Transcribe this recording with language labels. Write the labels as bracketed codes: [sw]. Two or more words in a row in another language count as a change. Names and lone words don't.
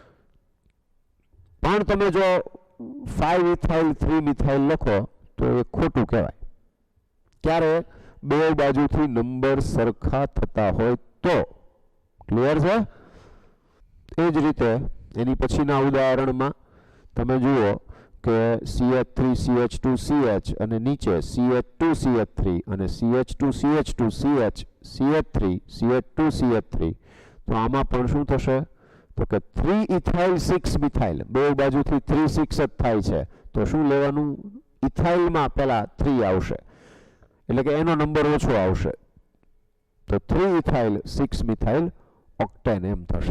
[gu] પણ તમે જો 5 ઇથાઇલ 3 મિથાઇલ લખો તો એ ખોટું કહેવાય. ક્યારે? બે બાજુથી નંબર સરખા થતા હોય તો. ક્લિયર છે? એ જ રીતે એની પછીના ઉદાહરણમાં તમે જુઓ કે CH3 CH2 CH અને નીચે CH2 CH3 અને CH2 CH2 CH CH3 CH2 CH3. તો આમાં પણ શું થશે? તો કે 3 ઇથાઇલ 6 મિથાઇલ, બે બાજુથી 3 6 જ થાય છે. તો શું લેવાનું? ઇથાઇલમાં પહેલા 3 આવશે એટલે કે એનો નંબર ઓછો આવશે. તો 3 ઇથાઇલ 6 મિથાઇલ ઓક્ટેન એમ થશે.